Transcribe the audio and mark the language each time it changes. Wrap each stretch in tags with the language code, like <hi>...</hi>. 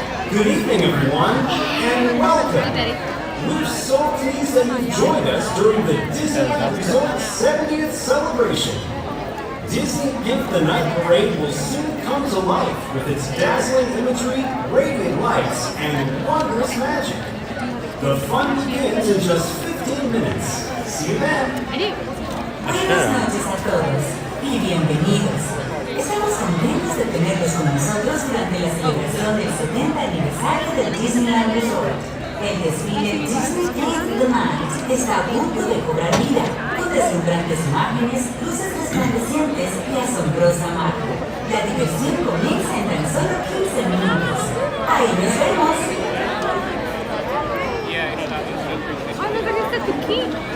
<en>Good evening, everyone, and welcome. We're so pleased that you joined us during the Disneyland Resort 70th celebration. Disney Gift the Night Parade will soon come to life with its dazzling imagery, radiant lights, and wondrous magic. The fun begins in just 15 minutes. See you then.</en> <es>Buenas noches a todos y bienvenidos. Estamos contentos de tenerlos con nosotros durante la celebración del 70 aniversario del Disneyland Resort. El desfile Disney Gift the Night está a punto de cobrar vida, con deslumbrantes imágenes, luces resplandecientes y asombrosa magia. La diversión comienza en tan solo 15 minutos. ¡Ahí nos vemos!</es> <en>Oh, look, I just got the key.</en>